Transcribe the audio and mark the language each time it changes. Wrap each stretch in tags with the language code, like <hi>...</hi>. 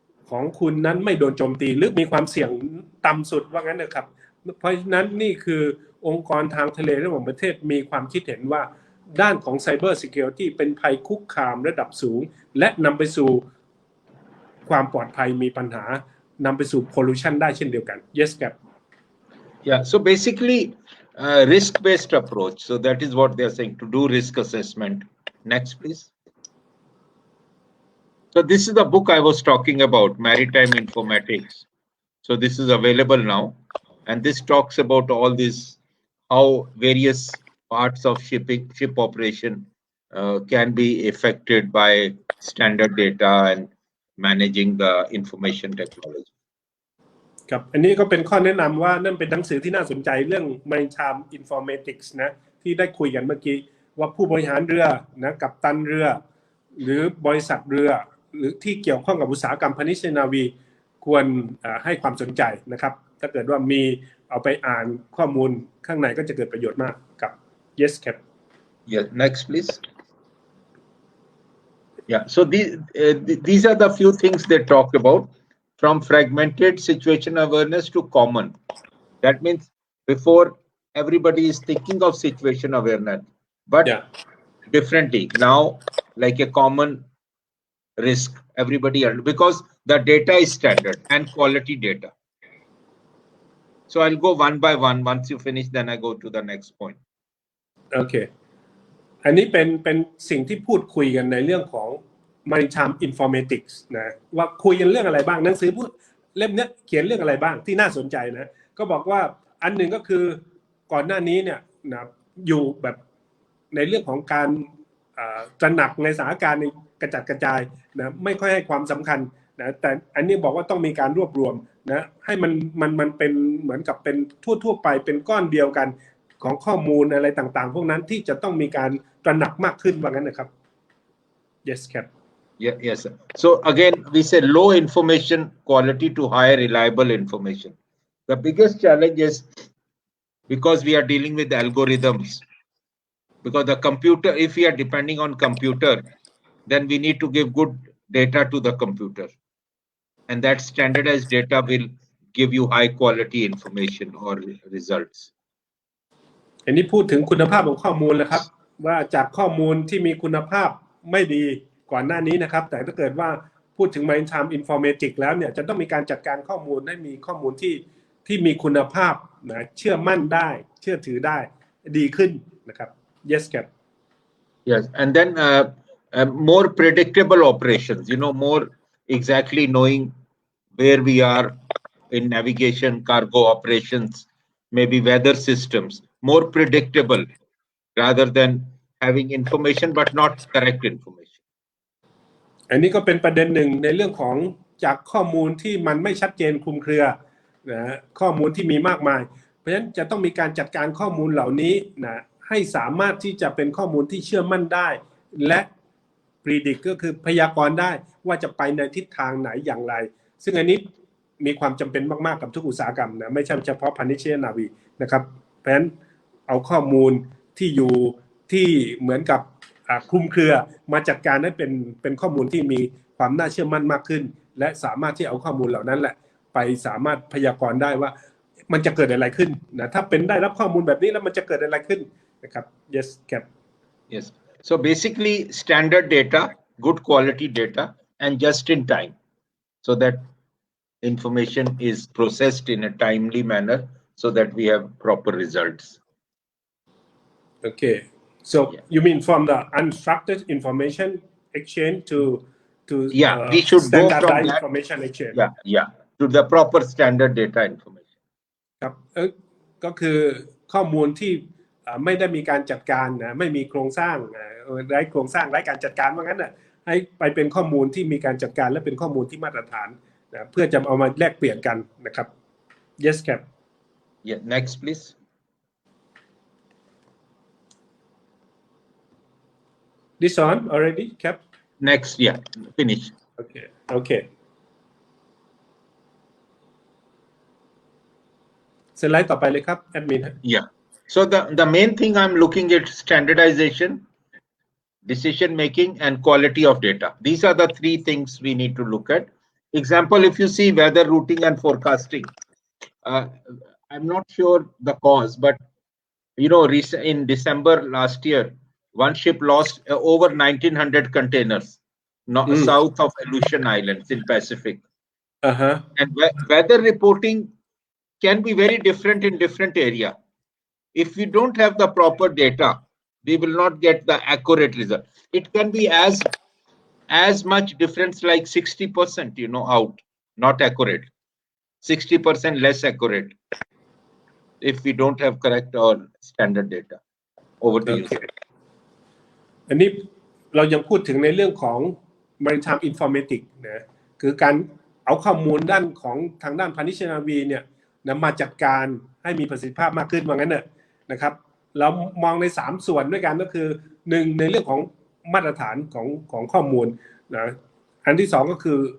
<th>ของคุณนั้นไม่โดนโจมตีหรือมีความเสี่ยงต่ำสุดว่างั้นนะครับเพราะฉะนั้นนี่คือองค์กรทางทะเลระหว่างประเทศมีความคิดเห็นว่าด้านของ Cyber Security เป็นภัยคุกคามระดับสูงและนำไปสู่ความปลอดภัยมีปัญหานำไปสู่ pollution ได้เช่นเดียวกัน yes ครับ</th> <en>Yeah, so basically risk-based approach. So that is what they are saying, to do risk assessment. Next please. So this is the book I was talking about, Maritime Informatics. So this is available now, and this talks about all this, how various parts of ship operation can be affected by standard data and managing the information technology.</en> <th>ครับอันนี้ก็เป็นข้อแนะนำว่านั่นเป็นหนังสือที่น่าสนใจเรื่อง Maritime Informatics นะที่ได้คุยกันเมื่อกี้ว่าผู้บริหารเรือนะกัปตันเรือหรือบริษัทเรือหรือที่เกี่ยวข้องกับอุตสาหกรรมพาณิชย์นาวีควรให้ความสนใจนะครับถ้าเกิดว่ามีเอาไปอ่านข้อมูลข้างในก็จะเกิดประโยชน์มากกับ yes ครับ</th> <en>Yeah, next please. Yeah, so these are the few things they talk about, from fragmented situation awareness to common. That means before everybody is thinking of situation awareness, but differently. Now, like a common risk, everybody, because the data is standard and quality data. So I'll go one by one. Once you finish, then I go to the next point. Okay.</en> <th>อันนี้เป็นสิ่งที่พูดคุยกันในเรื่องของ Maritime Informatics นะว่าคุยกันเรื่องอะไรบ้างหนังสือพูดเล่มนี้เขียนเรื่องอะไรบ้างที่น่าสนใจนะก็บอกว่าอันหนึ่งก็คือก่อนหน้านี้เนี่ยนะอยู่แบบในเรื่องของการ ตระหนักในสถานการณ์ในกระจัดกระจายนะไม่ค่อยให้ความสำคัญนะแต่อันนี้บอกว่าต้องมีการรวบรวมนะให้มันเป็นเหมือนกับเป็นทั่วไปเป็นก้อนเดียวกันของข้อมูลอะไรต่างๆพวกนั้นที่จะต้องมีการตระหนักมากขึ้นว่างั้นนะครับ yes ครับ</th> <en>Yeah, yes sir. So again we say low information quality to high reliable information. The biggest challenge is because we are dealing with algorithms, because the computer, if we are depending on computer, then we need to give good data to the computer, and that standardized data will give you high quality information or results.</en> <th>อันนี้พูดถึงคุณภาพของข้อมูลแล้วครับว่าจากข้อมูลที่มีคุณภาพไม่ดีก่อนหน้านี้นะครับแต่ถ้าเกิดว่าผ พูดถึง Maritime Informatics แล้วเนี่ยจะต้องมีการจัดการข้อมูลให้มีข้อมูลที่มีคุณภาพนะเชื่อมั่นได้เชื่อถือได้ดีขึ้นนะครับ yes ครับ</th> <en>Yes, and then more predictable operations, more exactly knowing where we are in navigation, cargo operations, maybe weather systems, more predictable rather than having information but not correct information.</en> <th>อันนี้ก็เป็นประเด็นหนึ่งในเรื่องของจากข้อมูลที่มันไม่ชัดเจนคลุมเครือนะข้อมูลที่มีมากมายเพราะฉะนั้นจะต้องมีการจัดการข้อมูลเหล่านี้นะให้สามารถที่จะเป็นข้อมูลที่เชื่อมั่นได้และ predict ก็คือพยากรณ์ได้ว่าจะไปในทิศทางไหนอย่างไรซึ่งอันนี้มีความจำเป็นมากๆกับทุกอุตสาหกรรมนะไม่ใช่เฉพาะพาณิชยนาวีนะครับเพราะฉะนั้นเอาข้อมูลที่อยู่ที่เหมือนกับคลุมเครือมาจัดการให้เป็นข้อมูลที่มีความน่าเชื่อมั่นมากขึ้นและสามารถที่เอาข้อมูลเหล่านั้นแหละไปสามารถพยากรณ์ได้ว่ามันจะเกิดอะไรขึ้นนะถ้าเป็นได้รับข้อมูลแบบนี้แล้วมันจะเกิดอะไรขึ้นนะครับ yes ครับ</th> <en>yes so basically standard data good quality data and just in time so that information is processed in a timely manner so that we have proper results. Okay, so you mean from the unstructured information exchange to we should go from that information exchange. Yeah, to the proper standard data information.</en> <th>ครับก็คือข้อมูลที่ไม่ได้มีการจัดการนะไม่มีโครงสร้างไร้โครงสร้างไร้การจัดการว่างั้นน่ะให้ไปเป็นข้อมูลที่มีการจัดการและเป็นข้อมูลที่มาตรฐานนะเพื่อจะเอามาแลกเปลี่ยนกันนะครับ yes ครับ</th> <en>Yeah, next please. This on already ครับ Next, yeah, finish.</en> <th>Okay สไลด์ต่อไปเลยครับแอดมิน</th> <en>Yeah, so the main thing I'm looking at standardization, decision making and quality of data. These are the three things we need to look at. Example, if you see weather routing and forecasting, I'm not sure the cause, but in December last year, one ship lost over 1,900 containers south of Aleutian Islands in Pacific. And weather reporting can be very different in different area. If we don't have the proper data, we will not get the accurate result. It can be as much difference like 60%, out, not accurate. 60% less accurate if we don't have correct or standard data. Over to you.</en> <th>อันนี้เรายังพูดถึงในเรื่องของ Maritime Informatics นะคือการเอาข้อมูลด้านของทางด้านพาณิชยนาวีเนี่ยนำมาจัดการให้มีประสิทธิภาพมากขึ้นว่างั้นนะครับเรามองใน3ส่วนด้วยกันก็คือ1ในเรื่องของมาตรฐานของข้อมูลนะอันที่2ก็คือ</th>